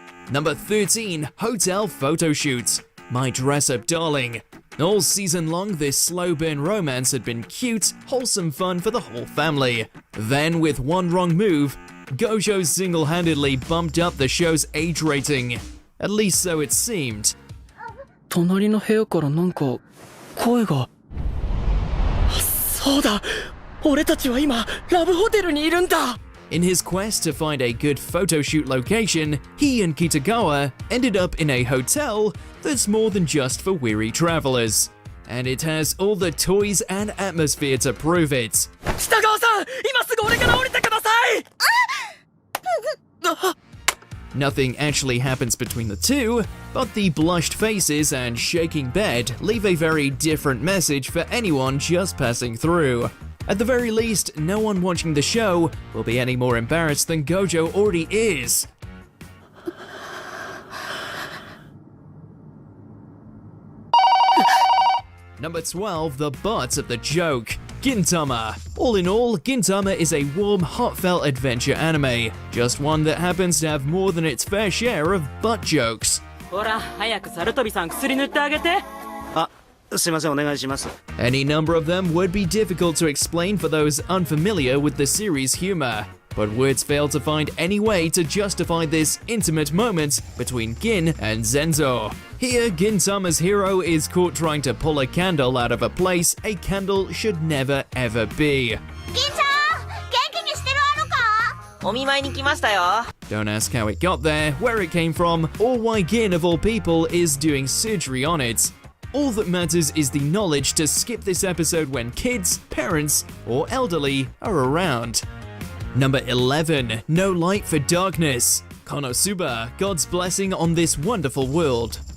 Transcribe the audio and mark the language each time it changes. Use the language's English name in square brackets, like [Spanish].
[English] Number 13, Hotel Photo Shoots. My dress-up darling. All season long, this slow burn romance had been cute, wholesome fun for the whole family. Then, with one wrong move, Gojo single-handedly bumped up the show's age rating. At least so it seemed. [Japanese] 隣の部屋からなんか声が。そうだ、俺たちは今ラブホテルにいるんだ。 [English] In his quest to find a good photo shoot location, he and Kitagawa ended up in a hotel that's more than just for weary travelers. And it has all the toys and atmosphere to prove it. [Japanese] 北川さん、今すぐ俺から降りてください。 [English] Nothing actually happens between the two, but the blushed faces and shaking bed leave a very different message for anyone just passing through. At the very least, no one watching the show will be any more embarrassed than Gojo already is. Number 12, the butt of the joke. Gintama. All in all, Gintama is a warm, heartfelt adventure anime. Just one that happens to have more than its fair share of butt jokes. [Japanese] ほら、早くサルトビさん薬塗ってあげて。すいませんお願いします [English] Any number of them would be difficult to explain for those unfamiliar with the series' humor, but words fail to find any way to justify this intimate moment between Gin and Zenzo. Here, Gintama's hero is caught trying to pull a candle out of a place a candle should never ever be. [Japanese] 銀ちゃん元気にしてるあのかお見舞いに来ましたよ。 [English] Don't ask how it got there, where it came from, or why Gin of all people is doing surgery on it. All that matters is the knowledge to skip this episode when kids, parents, or elderly are around. Number 11, No Light for Darkness. Konosuba, God's blessing on this wonderful world.